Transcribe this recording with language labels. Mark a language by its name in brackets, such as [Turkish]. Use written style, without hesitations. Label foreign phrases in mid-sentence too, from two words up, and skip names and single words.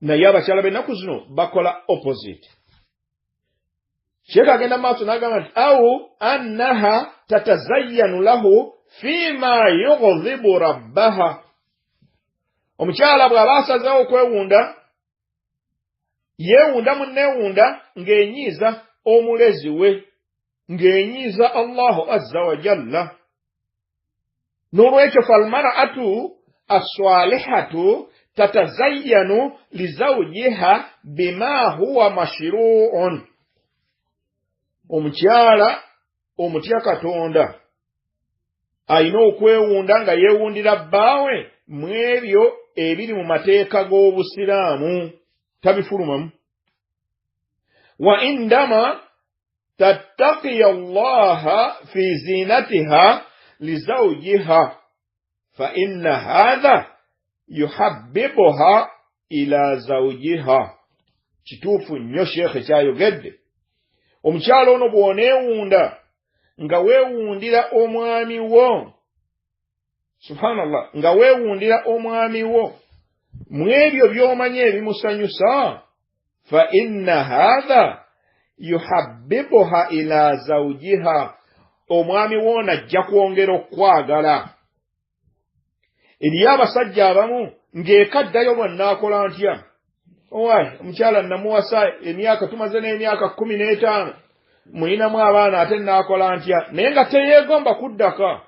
[Ganda] naye abakyala b'ennaku zino bakola opposite. Sheikh agenda maaso n'agamba nti [Arabic] أو أنها تتزين له فيما يغضب ربها. [Ganda] Omukyala bw'aba asazeewo okwewunda, yeewunda munneewunda ng'enyiiza omulezi we, ng'enyiiza [Arabic] الله عز وجل. N'olwekyo فالمرأة الصالحة تتزين لزوجها بما هو مشروع. [Ganda] Omukyala omutya Katonda ayina okwewunda nga yeewundira bbaawe mu ebyo ebiri mu mateeka g'Obusiraamu, tabifulumamu. [Arabic] وعندما تتقي الله في زينتها لزوجها فإن هذا يحببها إلى زوجها. [Ganda] Kituufu nnyo Sheikh kyayogedde. Omukyala ono bw'oneewunda nga weewundira omwami wo, subhanallah, nga weewundira omwami wo mu ebyo by'omanyi ebimusanyusa, [Arabic] فإن هذا يحببها إلى زوجها, [Ganda] omwami wo najja kwongera okwagala. Eriyo abasajja abamu ng'ekaddayo bw'annaakola ntya, owaye omukyala namuwasa emyaka, tumaze n'emyaka 15, mulinamu abaana ate naakola ntya, naye nga teyeegomba kuddaka.